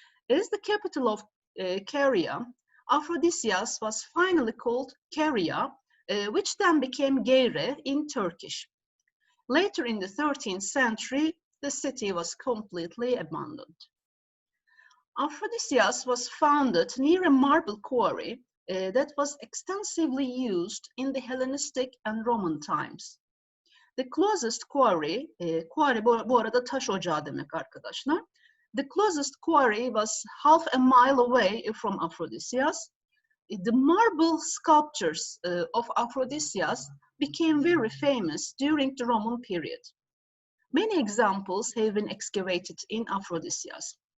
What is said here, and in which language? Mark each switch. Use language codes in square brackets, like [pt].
[en] As the capital of Caria, Aphrodisias was finally called Caria, which then became Geyre in Turkish. Later in the 13th century, the city was completely abandoned. Aphrodisias was founded near a marble quarry that was extensively used in the Hellenistic and Roman times. The closest quarry, [tr] quarry bu arada taş ocağı demek arkadaşlar. [en] The closest quarry was half a mile away from Aphrodisias. The marble sculptures of Aphrodisias became very famous during the Roman period. Many examples have been excavated in Aphrodisias.